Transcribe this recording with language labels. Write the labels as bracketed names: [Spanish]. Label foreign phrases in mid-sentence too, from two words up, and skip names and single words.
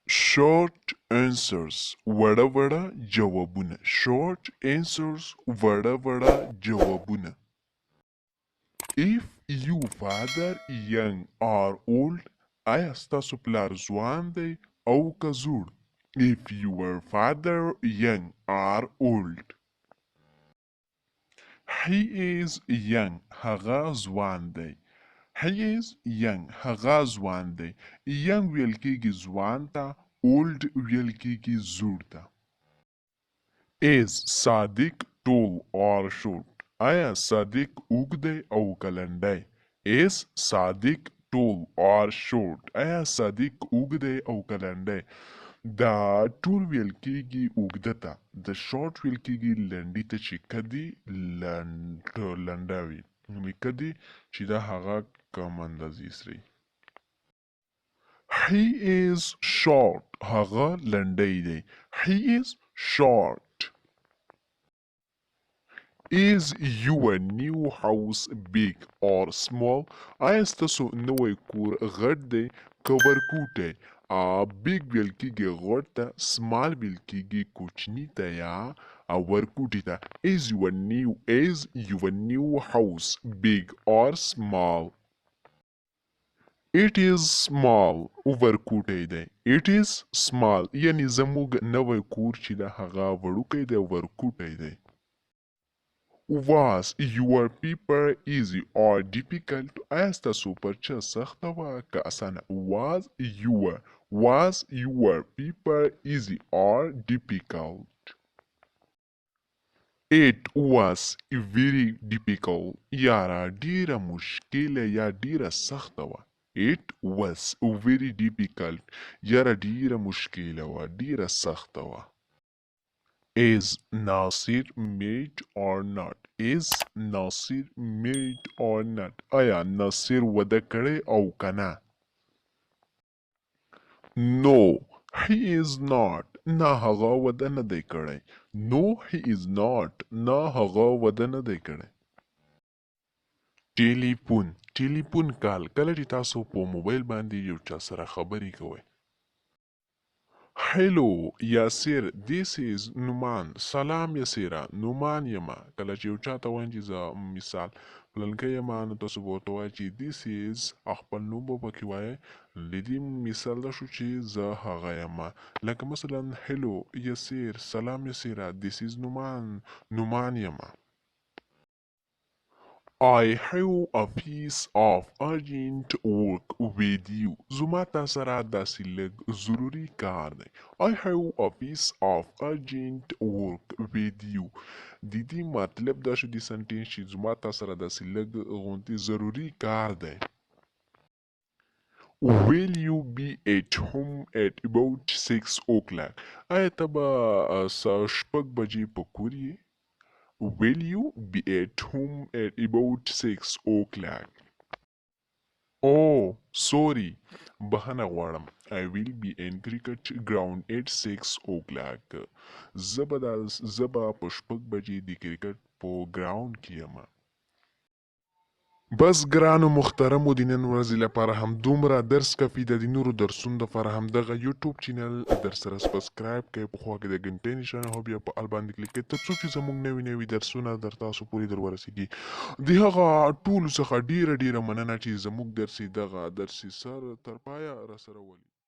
[English] short answers [Pashto] وړه وړه جوابونه [English] short answers [Pashto] وړه وړه جوابونه [English] If you father young or old [Pashto] آیا ستاسو پلار ځوان دی او که زوړ [English] If your father young or old He is young [Pashto] هغه ځوان دی [English] He is young [Pashto] هغه ځوان دی young ویل کېږي ځوان ته old ویل کېږي زوړ ته [English] Is صادق tall or short [Pashto] آیا صادق اوږد دی او که لنډی [English] Is صادق tall or short [Pashto] آیا صادق اوږد دی او که لنډی دا ټول ویل کېږي اوږده ته د شورټ ویل کېږي لنډي ته چې کدي لنډه وي کدي چې دا هغه کم اندازې سري [English] He is short [Pashto] هغه لنډی دی [English] He is short Is your new house big or small [Pashto] آیا ستاسو نوی کور غټ دی که ورکوټی big ویل کېږي غټ ته small ویل کېږي کوچني ته یا ورکوټي ته [English] Is your new house big or small It is small [Pashto] ورکوټی دی [English] It is small [Pashto] یعنی زموږ نوی کور چې د هغه وړوکی دی ورکوټی دی [English] Was your paper easy or difficult [Pashto] آیا ستاسو پرچه سخته وه که اسانه [English] Was your paper easy or difficult It was very difficult [Pashto] یاره ډیره مشکله یا ډیره سخته وه [English] It was very difficult [Pashto] یاره ډیره مشکله وه ډیره سخته وه [English] Is Nasir married or not Is Nasir married or not [Pashto] آیا ناصر وده کړی او که نه [English] No he is not [Pashto] نه هغه وده نه دی کړی [English] No he is not [Pashto] نه هغه وده نه دی کړی ټلیفون کال کله چې تاسو په موبایل باندې یو چا سره خبرې کوئ [English] Hello یاسر This is نومان [Pashto] سلام یاسره نومان یمه کله چې یو چا ته وایم چې زه مثال پلنکی یمه نو تاسو به ورته وایئ چې [English] This is [Pashto] خپل نوم به پکې وایئ د دې مثال دا شو چې زه هغه یمه لکه مثلا [English] Hello یاسر [Pashto] سلام یاسره [English] This is [Pashto] نومان یمه [English] I have a piece of urgent work with you [Pashto] زما تا سره داسې لږ ضروري کار دی [English] I have a piece of urgent work with you [Pashto] د دې مطلب دا شو د سنټینس چې زما تا سره داسې لږ غونتې ضروري کار دی [English] Will you be at home at about 6 o'clock [Pashto] آیا ته به شپږ بجې په کور یې [English] Will you be at home at about 6 o'clock? Oh, sorry. [Pashto] بخښنه غواړم. [English] I will be in cricket ground at 6 o'clock. [Pashto] زه به په شپږ بجې د کرکټ په ګراوند کې یم. بس ګرانو محترمو د نن ورځې لپاره همدومره درس کافي ده د نورو درسونو دپاره همدغه یوټیوب چینل درسره سبسکرایب کړئ په خوا کې د غنټۍ نښان او بیا په ال باندې کلیک کړئ تر څو چې زموږ نوي درسونه در تاسو پورې در ورسیږي د هغه ټولو څخه ډیره مننه چې زموږ درسي سر تر پایه راسره ولي